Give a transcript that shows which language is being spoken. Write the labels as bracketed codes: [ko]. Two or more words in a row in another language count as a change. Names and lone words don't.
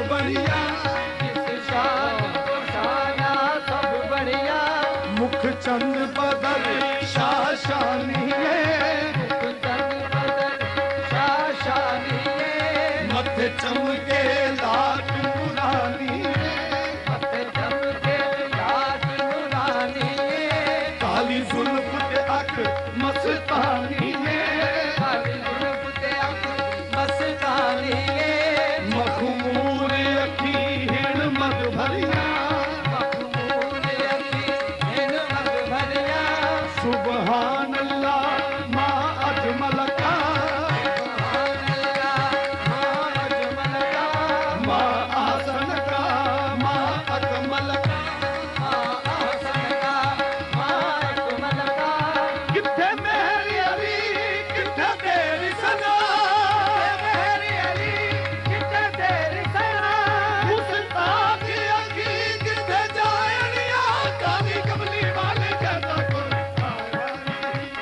[pa] ਭਰਿਆ, ਜਿਸ ਸ਼ਾਨ ਕੋ ਸ਼ਾਨਾ ਸਬ ਬੜ੍ਹਿਆ, ਮੁਖ ਚੰਦ ਬਦਲ ਸ਼ਾਸ਼ਾਨੀ ਮੁਖ ਚੰਦ ਬਦਲ ਸ਼ਾਸ਼ਾਨੀ, ਮਥੇ ਚਮਕੇ ਲਾਟ ਮੁਰਾਨੀ, ਮਥੇ ਚਮਕੇ ਲਾਟ ਨੂਰਾਨੀ, ਕਾਲੀ ਜ਼ੁਲਫ਼ ਤੇ ਅਖ ਮਸਤਾਨੀ, ਕਾਲੀ ਜ਼ੁਲਫ਼ ਤੇ ਅਖ ਮਸਤਾਨੀ, ਮਖ਼ਮੂਰ ਅਖੀ ਹਿਣ ਮਗ ਭਰਿਆ, ਮਖ਼ਮੂਰ ਅਖੀ ਹਿਣ ਮਗ ਭਰਿਆ, [ar] سبحان الله ما أجملك, سبحان الله ما أجملك, ما أحسنك، ما أكملك. ما أحسنك، ما أكملك, [pa] ਕਿਥੇ ਮੇਰੀ ਅਲੀ, ਕਿਥੇ ਤੇਰੀ ਸਨਾ, ਮੇਰੀ ਅਲੀ ਕਿਤੇ ਤੇਰੀ ਸਨਾ, ਮੁਸਤਾਕ ਅਖੀ ਕਿਥੇ ਜਾਇਨਿਆ, [hi] काली कमली वाले जैसा कोई आया नहीं,